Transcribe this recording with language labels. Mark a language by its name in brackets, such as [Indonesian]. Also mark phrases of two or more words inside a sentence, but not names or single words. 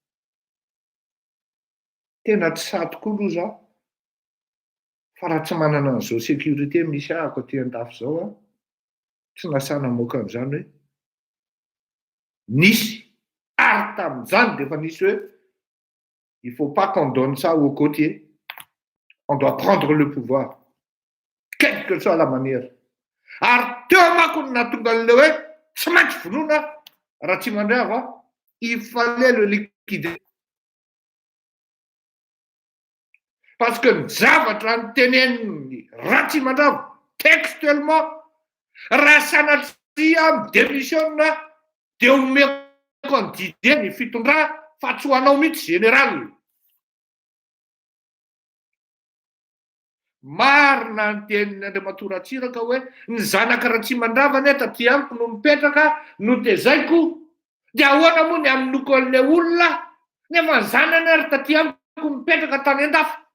[Malagasy] Tena tsy sady koa aloha zaho. Fa raha tsy manana an'izao sécurité misy ahako aty an-dafy izao tsy nasana moka an'izany hoe nisy. Ary tamin'izany dia efa nisy hoe [French] il faut pas qu'on donne ça aux côtiers. On doit prendre le pouvoir. Quelle que soit la manière. [Malagasy] Ary teo manko no nahatonga an'ilay hoe tsy maintsy vonoina raha tsy mandray ava, [French] il fallait le liquider. Parce que [Malagasy] ny zavatra nyteneniny Ratsimandrava textuellement raha sanatria démissionna dia omeko ny Didier ny fitondrà fa tsy ho anao mihitsy général. Marina ny tenin'Andriamatoa Ratsiraka hoe ny zanaka Ratsimandrava ny taty amiko no mipetraka no tezaiko, dia ahoana moa ny aminoko an'ilay olona nefa ny zanany ary taty amiko mipetraka tany an-dafy.